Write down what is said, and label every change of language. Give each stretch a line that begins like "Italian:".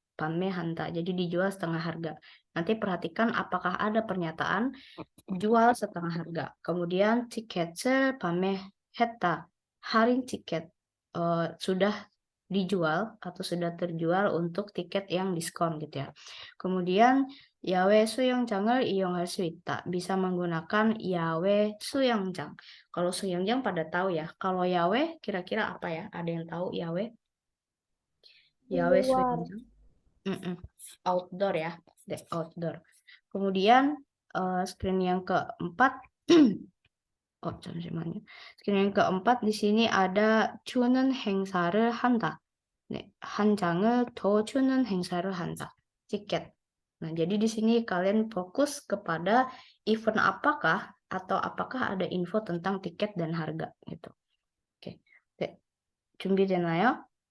Indonesian: 판매한다, jadi dijual setengah harga. Nanti perhatikan apakah ada pernyataan jual setengah harga. Kemudian
Korean: tiket을 판매했다.
Indonesian: 할인 tiket sudah dijual atau sudah terjual untuk tiket yang diskon gitu ya.
Korean: Kemudian 야외 수영장을 이용할 수 있다.
Indonesian: Bisa menggunakan 야외 수영장. Kalau 수영장 pada tahu ya. Kalau 야외 kira-kira apa ya? Ada yang tahu 야외? Di
Korean: 야외
Indonesian: luar.
English: 수영장. Outdoor ya. Outdoor.
Indonesian: Kemudian screen yang keempat. Oh,
Korean: 잠시만요.
Indonesian: screen yang keempat di sini ada
Korean: 주는 행사를 한다. 네, 한 장을 더 주는 행사를 한다.
Indonesian: Tiket. Nah, jadi di sini kalian fokus kepada event apakah atau apakah ada info tentang tiket dan harga gitu. Oke.
Korean: 네, 준비되나요?